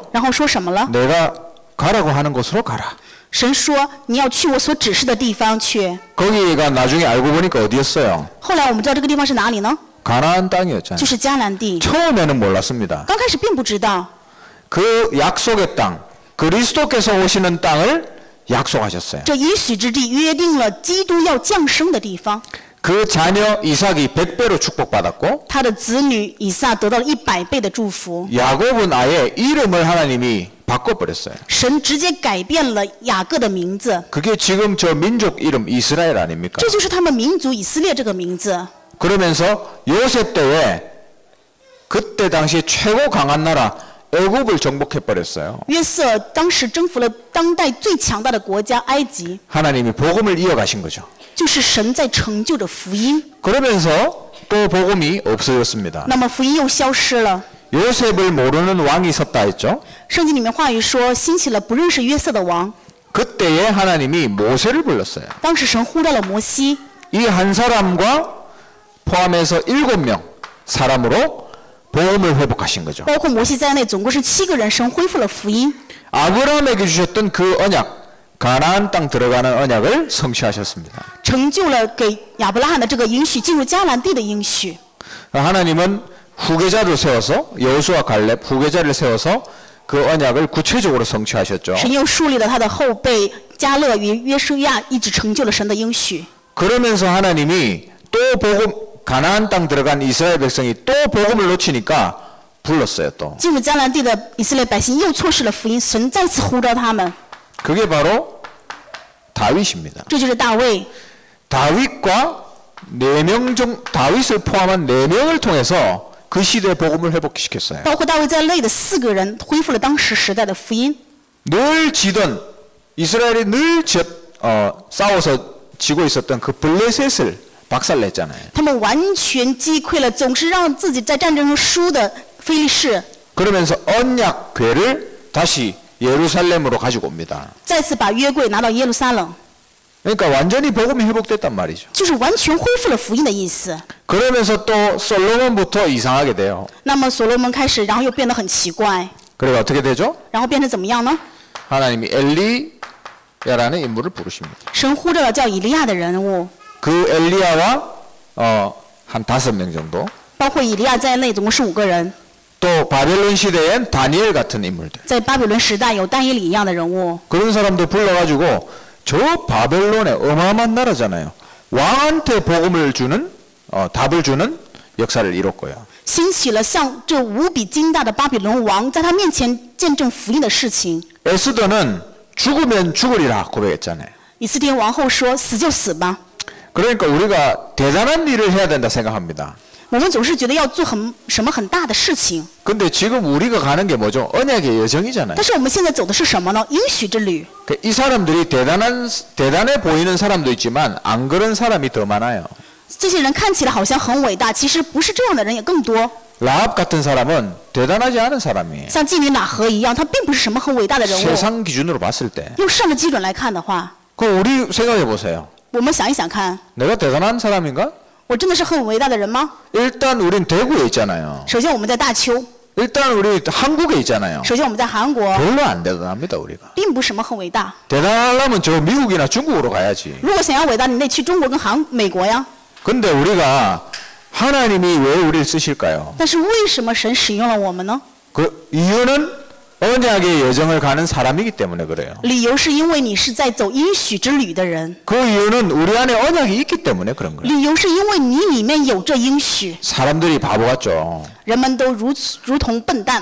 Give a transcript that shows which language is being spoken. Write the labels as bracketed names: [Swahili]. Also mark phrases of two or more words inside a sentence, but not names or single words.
[Chinese] 然后说什么了？ [Korean] 내가 가라고 하는 곳으로 가라. [Chinese] 神说你要去我所指示的地方去。 [Korean] 거기가 나중에 알고 보니까 어디였어요? [Chinese] 后来我们知道这个地方是哪里呢？ [Korean] 가나안 땅이었잖아요. [Chinese] 就是迦南地。 [Korean] 처음에는 몰랐습니다. [Chinese] 刚开始并不知道， [Korean] 그 약속의 땅, 그리스도께서 오시는 땅을 약속하셨어요. [Chinese] 这应许之地约定了基督要降生的地方。 [Korean] 그 자녀 이삭이 100배로 축복받았고 [Chinese] 他的子女以撒得到了100倍的祝福。 [Korean] 야곱은 아예 이름을 하나님이 바꿔버렸어요. [Chinese] 神直接改变了雅各的名字， [Korean] 그게 지금 저 민족 이름 이스라엘 아닙니까? [Chinese] 这就是他们民族以色列这个名字。 [Korean] 그러면서 요셉 때에 그때 당시 최고 강한 나라 애굽을 정복해 버렸어요. [Chinese] 约瑟当时征服了当代最强大的国家埃及， [Korean] 하나님이 복음을 이어가신 거죠. [Chinese] 就是神在成就着福音。 [Korean] 그러면서 또 복음이 없어졌습니다. [Chinese] 那么福音又消失了。 [Korean] 요셉을 모르는 왕이 섰다 했죠. [Chinese] 圣经里面话语说，兴起了不认识约瑟的王。 [Korean] 그때에 하나님이 모세를 불렀어요. [Chinese] 当时神呼召了摩西， [Korean] 이 한 사람과 포함해서 7명 사람으로 복음을 회복하신 거죠. [Chinese] 包括摩西在内，总共是7个人，神恢复了福音。 [Korean] 아브라함에게 주셨던 그 언약, 가나안 땅 들어가는 언약을 성취하셨습니다. [Chinese] 成就了给亚伯拉罕的这个应许，进入迦南地的应许。 [Korean] 하나님은 후계자를 세워서 여호수아 갈렙 후계자를 세워서 그 언약을 구체적으로 성취하셨죠. [Chinese] 神又树立了他的后辈迦勒与约书亚，一直成就了神的应许。 [Korean] 그러면서 하나님이 또 복음 가나안 땅 들어간 이스라엘 백성이 또 복음을 놓치니까 불렀어요 또. [Chinese] 进入迦南地的以色列百姓又错失了福音，神再次呼召他们。 [Korean] 그게 바로 다윗입니다. [Chinese] 这就是大卫。 [Korean] 다윗과 4명 중 다윗을 포함한 4명을 통해서 그 시대의 복음을 회복시켰어요. [Chinese] 包括大卫在内的4个人恢复了当时时代的福音。 [Korean] 늘 지던 이스라엘이 늘 싸워서 지고 있었던 그 블레셋을 박살냈잖아요. [Chinese] 他们完全击溃了总是让自己在战争中输的非利士， [Korean] 그러면서 언약 궤를 다시 예루살렘으로 가지고 옵니다. [Chinese] 再次把约柜拿到耶路撒冷， [Korean] 그러니까 완전히 복음이 회복됐단 말이죠. [Chinese] 就是完全恢复了福音的意思。 [Korean] 그러면서 또 솔로몬부터 이상하게 돼요. [Chinese] 那么所罗门开始，然后又变得很奇怪， [Korean] 그래가 어떻게 되죠? [Chinese] 然后变成怎么样呢？ [Korean] 하나님이 엘리야라는 인물을 부르십니다. [Chinese] 神呼召了叫以利亚的人物， [Korean] 그 엘리야와 한 5명 정도 [Chinese] 包括以利亚在内，总共是5个人。 [Korean] 또 바벨론 시대엔 다니엘 같은 인물들 [Chinese] 在巴比伦时代有但以理一样的人物， [Korean] 그런 사람들 불러가지고 저 바벨론의 어마어마한 나라잖아요. 왕한테 복음을 주는 답을 주는 역사를 이뤘고요. [Chinese] 兴起了像这无比惊大的巴比伦王，在他面前见证福音的事情。 [Korean] 에스더는 죽으면 죽으리라 고백했잖아요. [Chinese] 以斯帖王后说：“死就死吧。 [Korean] 그러니까 우리가 대단한 일을 해야 된다 생각합니다. ” [Chinese] 我们总是觉得要做什么很大的事情， [Korean] 근데 지금 우리가 가는 게 뭐죠? 언약의 여정이잖아요. [Chinese] 但是我们现在走的是什么呢？应许之旅。 [Korean] 이 사람들이 대단해 보이는 사람도 있지만 안 그런 사람이 더 많아요. [Chinese] 这些人看起来好像很伟大，其实不是这样的人也更多。 [Korean] 라합 같은 사람은 대단하지 않은 사람이에요. [Chinese] 像妓女喇合一样，她并不是什么很伟大的人物。 [Korean] 세상 기준으로 봤을 때. [Chinese] 用圣的基准来看的话， [Korean] 그 우리 생각해 보세요. [Chinese] 我们想一想看， [Korean] 내가 대단한 사람인가? [Chinese] 我真的是很伟大的人吗？ [Korean] 일단 우린 대구에 있잖아요. [Chinese] 首先我们在大邱， [Korean] 일단 우리 한국에 있잖아요. [Chinese] 首先我们在韩国， [Korean] 별로 안 대단합니다 우리가. [Chinese] 并不什么很伟大。 [Korean] 대단하려면 저 미국이나 중국으로 가야지. [Chinese] 如果想要伟大，你得去中国跟美国呀。 [Korean] 근데 우리가 하나님이 왜 우리를 쓰실까요? [Chinese] 但是为什么神使用了我们呢？ [Korean] 그 이유는 언약의 여정을 가는 사람이기 때문에 그래요. [Chinese] 理由是因为你是在走应许之旅的人， [Korean] 그 이유는 우리 안에 언약이 있기 때문에 그런 거예요. [Chinese] 理由是因为你里面有这应许。 [Korean] 사람들이 바보 같죠. [Chinese] 人们都如同笨蛋，